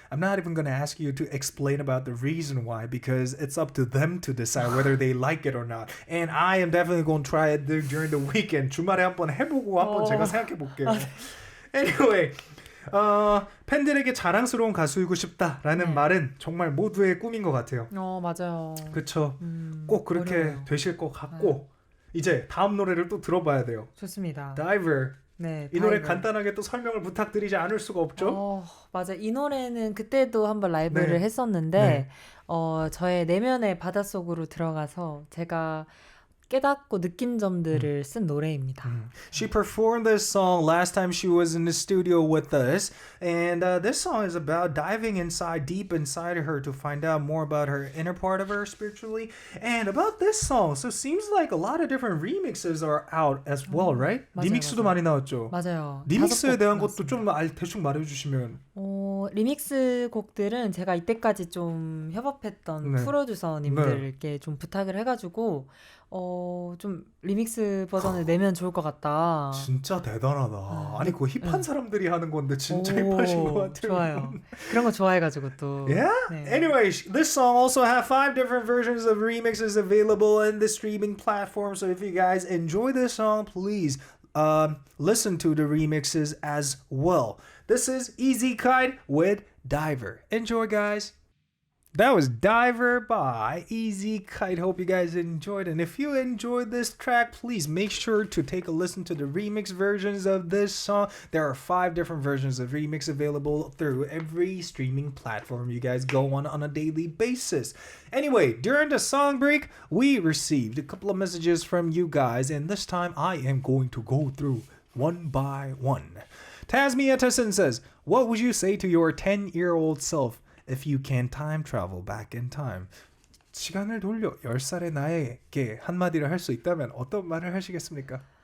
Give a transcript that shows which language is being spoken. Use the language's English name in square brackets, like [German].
[English] I'm not even going to ask you to explain about the reason why because it's up to them to decide whether they like it or not. And I am definitely going to try it during the weekend. [Korean] 주말에 한번 해보고 한번 제가 생각해 볼게요. [English] Anyway, [Korean] 팬들에게 자랑스러운 가수이고 싶다라는 네. 말은 정말 모두의 꿈인 것 같아요. 맞아요. 그렇죠. 꼭 그렇게 어려워요. 되실 것 같고 이제 다음 노래를 또 들어봐야 돼요. 좋습니다. [English] Diver. [Korean] 네, 이 노래 다이브. 간단하게 또 설명을 부탁드리지 않을 수가 없죠? 맞아. 이 노래는 그때도 한번 라이브를 네. 했었는데 네. 저의 내면의 바닷속으로 들어가서 제가 깨닫고 느낀 점들을 쓴 노래입니다. [English] She performed this song last time she was in the studio with us, and this song is about diving deep inside of her to find out more about her inner part of her spiritually, and about this song. So it seems like a lot of different remixes are out as well, right? [Korean] 맞아요, 리믹스도 맞아요. 많이 나왔죠. 맞아요. 리믹스에 5곡 대한 것도 나왔습니다. 좀 대충 말해주시면. 리믹스 곡들은 제가 이때까지 좀 협업했던 네. 프로듀서님들께 좀 부탁을 해가지고 좀 리믹스 버전을 내면 좋을 것 같다. 진짜 대단하다. 아니 그거 힙한 네. 사람들이 하는 건데 진짜 힙하신 것 같아요. 좋아요. 그런 거 좋아해가지고 또. [English] Yeah? [Korean] 네. [English] Anyway, this song also have 5 different versions of remixes available in the streaming platform. So if you guys enjoy this song, please listen to the remixes as well. This is lzykite with Diver. Enjoy, guys. That was Diver by lzykite. Hope you guys enjoyed. And if you enjoyed this track, please make sure to take a listen to the remix versions of this song. There are 5 different versions of remix available through every streaming platform you guys go on a daily basis. Anyway, during the song break, we received a couple of messages from you guys, and this time I am going to go through one by one. Tasmia Tessin says, what would you say to your 10-year-old self if you can time travel back in time? [Korean] 시간을 돌려 10살의 나에게 한마디를 할 수 있다면 어떤 말을 하시겠습니까?